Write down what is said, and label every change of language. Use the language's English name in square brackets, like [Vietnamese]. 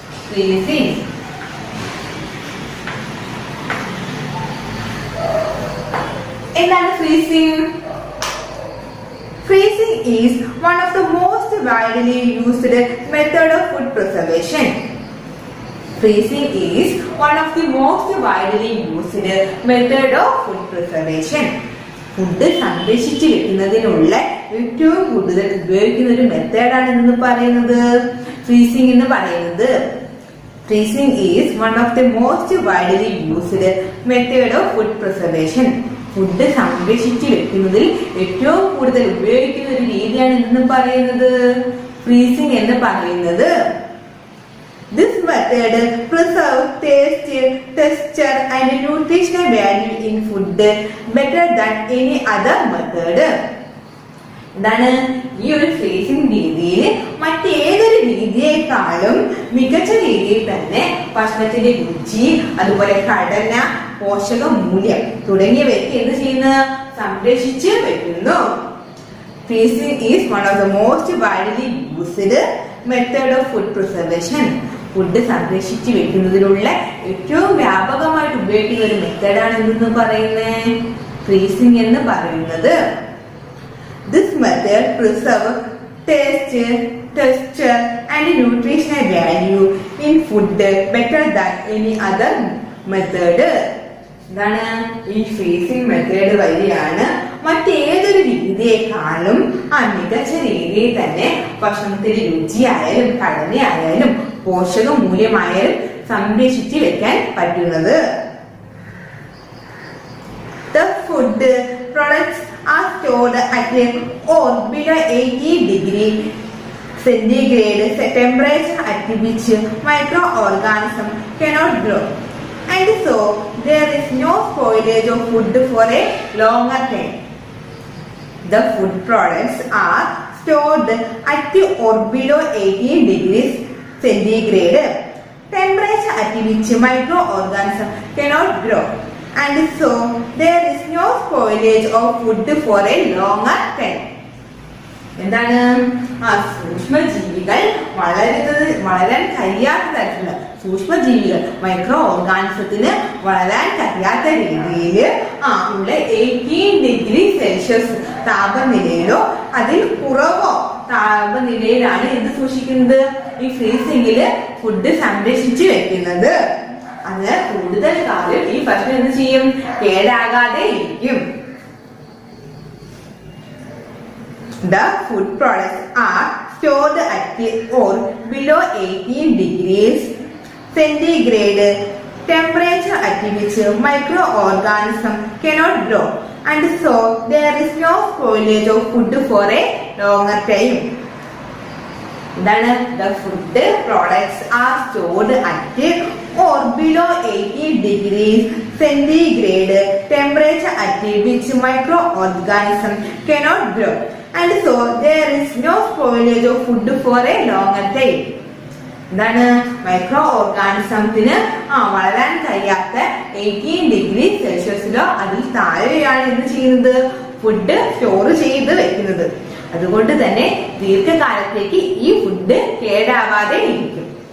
[Malayalam] Freezing എന്താണ് freezing? [English] Freezing is one of the most widely used method of food preservation. Freezing is one of the most widely used method of food preservation. [Malayalam] Food സംരക്ഷിച്ചു വെക്കുന്നതിനുള്ള ഏറ്റവും കൂടുതൽ ഉപയോഗിക്കുന്ന ഒരു മെത്തേഡാണ് എന്ന് പറയുന്നത് ഫ്രീസിംഗ് എന്ന് പറയുന്നത്. [English] Freezing is one of the most widely used method of food preservation. [Malayalam] Food സംരക്ഷിച്ചു വെക്കുന്നതിൽ ഏറ്റവും കൂടുതൽ ഉപയോഗിക്കുന്ന ഒരു രീതിയാണ് എന്ന് പറയുന്നത് ഫ്രീസിംഗ് എന്ന് പറയുന്നത്. [English] This method preserves taste, texture and nutritional value in food better than any other method. [Malayalam] എന്താണ് ഈ ഒരു ഫ്രീസിംഗ് രീതിയിൽ മറ്റേതൊരു രീതിയേക്കാളും മികച്ച രീതിയിൽ തന്നെ ഭക്ഷണത്തിന്റെ രുചി, അതുപോലെ ഘടന, പോഷക മൂല്യം തുടങ്ങിയവയൊക്കെ എന്ത് ചെയ്യുന്നു? സംരക്ഷിച്ച് വെക്കുന്നു. [English] Freezing is one of the most widely used method of food preservation. [Malayalam] Food സംരക്ഷിച്ച് വെക്കുന്നതിനുള്ള ഏറ്റവും വ്യാപകമായിട്ട് ഉപയോഗിക്കുന്ന ഒരു മെത്തേഡാണ് എന്തെന്ന് പറയുന്നത് ഫ്രീസിംഗ് എന്ന് പറയുന്നത്. [English] This method preserve taste, texture and nutritional value in food better than any other method. [Malayalam] എന്താണ് ഈ ഫ്രീസിംഗ് മെത്തേഡ് വഴിയാണ് മറ്റേതൊരു രീതിയെക്കാളും മികച്ച രീതിയിൽ തന്നെ ഭക്ഷണത്തിന്റെ രുചിയായാലും ഘടനയായാലും പോഷക മൂല്യമായാലും സംരക്ഷിച്ചു വെക്കാൻ പറ്റുന്നത്. [English] The food products are stored at or below 80 degree centigrade temperature at which microorganisms cannot grow, and so there is no spoilage of food for a longer time. The food products are stored at or below 80 degrees centigrade temperature at which microorganisms cannot grow, and so there is no spoilage of food for a longer time. [Malayalam] എന്താണ് സൂക്ഷ്മജീവികൾ വളരാൻ കഴിയാത്ത തരത്തിലുള്ള സൂക്ഷ്മജീവികൾ micro ഓർഗാനിസത്തിന് വളരാൻ കഴിയാത്ത രീതിയിൽ ഉള്ള 18 degree Celsius താപനിലയിലോ അതിൽ കുറവോ താപനിലയിലാണ് എന്ത് സൂക്ഷിക്കുന്നത് ഈ ഫ്രീസിംഗില് ഫുഡ് സംരക്ഷിച്ചു വെക്കുന്നത്. അത് കൂടുതൽ കാലം ഈ ഭക്ഷണം എന്ത് ചെയ്യും കേടാകാതെ ഇരിക്കും. [English] The food products are stored at or below 18 degrees centigrade temperature at which microorganisms cannot grow, and so there is no spoilage of food for a longer time. The food products are stored at or below 80 degrees centigrade temperature at which microorganisms cannot grow, and so there is no spoilage of food for a longer time. [Malayalam] എന്താണ് micro ഓർഗാനിസത്തിന് വളരാൻ കഴിയാത്ത 18 degree സെൽഷ്യസിലോ അതിൽ താഴെയാണ് എന്ത് ചെയ്യുന്നത് food store ചെയ്ത് വെക്കുന്നത്. അതുകൊണ്ട് തന്നെ ദീർഘകാലത്തേക്ക് ഈ ഫുഡ് കേടാവാതെ ഇരിക്കും.